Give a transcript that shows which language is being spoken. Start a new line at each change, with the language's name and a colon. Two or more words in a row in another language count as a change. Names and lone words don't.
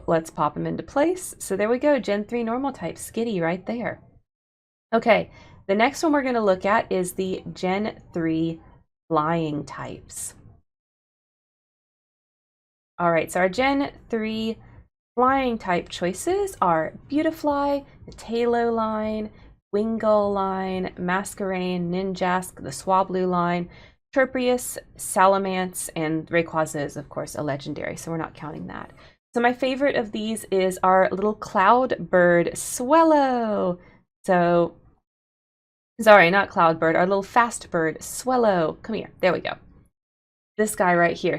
English: Let's pop them into place. So there we go, Gen 3 normal type, Skitty right there. Okay, the next one we're going to look at is the Gen 3 flying types. All right, so our Gen 3 flying type choices are Beautifly, the Tailo line, Wingull line, Masquerain, Ninjask, the Swablu line, Turpius, Salamence, and Rayquaza is, of course, a legendary, so we're not counting that. So my favorite of these is our little cloud bird, Swellow. So, sorry, not cloud bird, our little fast bird, Swellow. Come here, there we go. This guy right here.